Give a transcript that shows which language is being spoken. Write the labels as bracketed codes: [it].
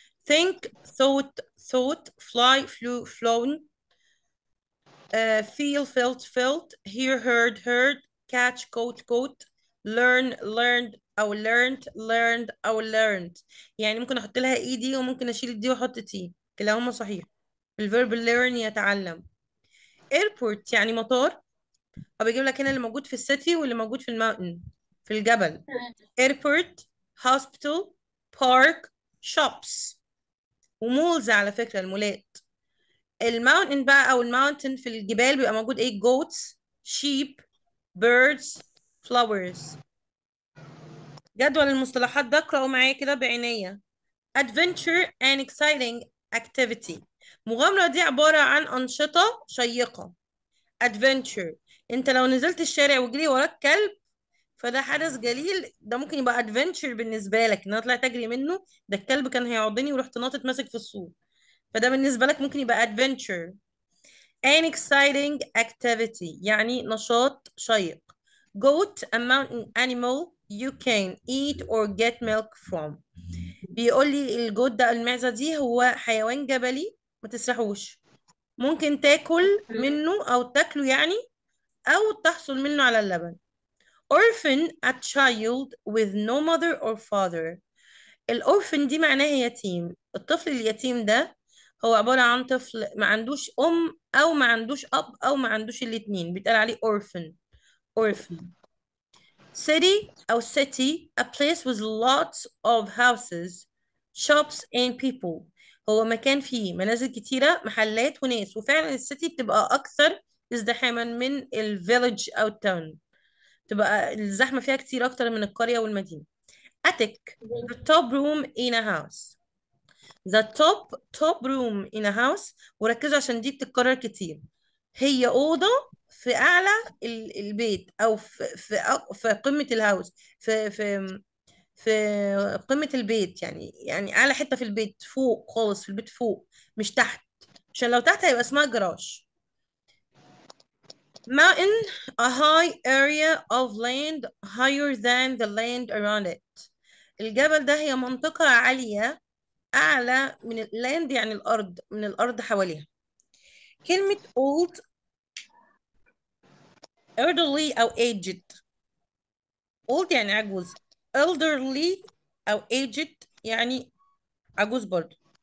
[en] think thought fly flew flown. feel felt felt. hear heard catch caught. learn learned او learned. [ar] يعني ممكن احط لها اي دي وممكن اشيل الدي واحط تي، كلاهما صحيح. الفيرب learn يتعلم. airport يعني مطار. هو بيجيب لك هنا اللي موجود في السيتي واللي موجود في الماونتن، في الجبل. [en] airport. hospital. park. shops. [ar] ومولز على فكرة المولات. الماونتن بقى او الماونتن في الجبال بيبقى موجود ايه؟ goats. [en] sheep. birds. flowers. [ar] جدول المصطلحات ده اقرأوا معايا كده بعناية. [en] adventure and exciting activity. [ar] مغامرة دي عبارة عن أنشطة شيقة. adventure. انت لو نزلت الشارع وجري وراك كلب فده حدث جليل، ده ممكن يبقى ادفنتشر بالنسبه لك ان انا طلعت اجري منه، ده الكلب كان هيعضني ورحت ناطط ماسك في السور، فده بالنسبه لك ممكن يبقى adventure. [en] an exciting activity [ar] يعني نشاط شيق. [en] goat a mountain animal you can eat or get milk from. [ar] بيقول لي الجوت ده المعزه دي هو حيوان جبلي ما تسرحوش، ممكن تاكل منه او تاكله يعني، او تحصل منه على اللبن. [en] orphan a child with no mother or father. [ar] الأورفن دي معناها يتيم. الطفل اليتيم ده هو عبارة عن طفل ما عندوش أم أو ما عندوش أب أو ما عندوش الاتنين، بيتقال عليه orphan. [en] orphan. city أو city a place with lots of houses, shops and people. [ar] هو مكان فيه منازل كتيرة، محلات وناس، وفعلا السيتي بتبقى أكثر ازدحاما من الفيلج أو التاون، تبقى الزحمة فيها كتير أكتر من القرية والمدينة. [en] attic the top room in a house. the top room in a house. [ar] وركزوا عشان دي بتتكرر كتير. هي أوضة في أعلى البيت أو في قمة الهاوس، في قمة البيت، يعني أعلى حتة في البيت، فوق خالص في البيت فوق، مش تحت، عشان لو تحت هيبقى اسمها جراج. [en] mountain a high area of land higher than the land around it. [ar] الجبل ده هي منطقة عالية أعلى من اللاند يعني الأرض، من الأرض حواليها. [en] كلمة old elderly أو aged. [ar] old يعني عجوز، elderly أو aged يعني عجوز برضه.